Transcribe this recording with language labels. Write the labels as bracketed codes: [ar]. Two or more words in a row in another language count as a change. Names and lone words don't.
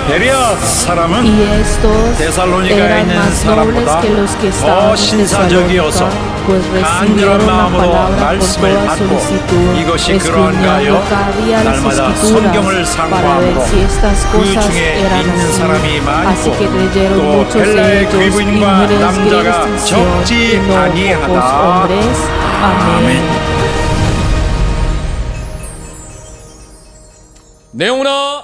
[ko] 베레아 사람은 [es] y estos [ko] 데살로니가에 [es] eran [ko] 있는 [es] más nobles [ko] 사람보다 [es] que los que [ko] 더 [es] estaban en [ko] 신사적이어서 [es] Tesalónica, pues [ko] 간절한 [es] recibieron la [ko] 마음으로 [es] palabra con [ko] 말씀을 [es] toda [ko] 받고 [es] solicitud, [ko] 이것이 [es] escudriñando [ko] 그러한가요? [es] cada día las [ko] 날마다 성경을 [es] escrituras para ver [ko] 상고함으로 [es] si estas [ko] 그 [es] cosas [ko] 중에 [es] eran [ko] 있는 사람이 [es] así. Así [ko] 많고 [es] que creyeron [ko] 또 [es] muchos de [ko] 헬라의 [es] ellos, y [ko] 귀부인과 [es] mujeres [ko] 남자가 [es] griegas de Sión, [ko] 적지 [es] y no pocos [ko] 아니하다. [es] hombres. Amén. [ko] 내용으로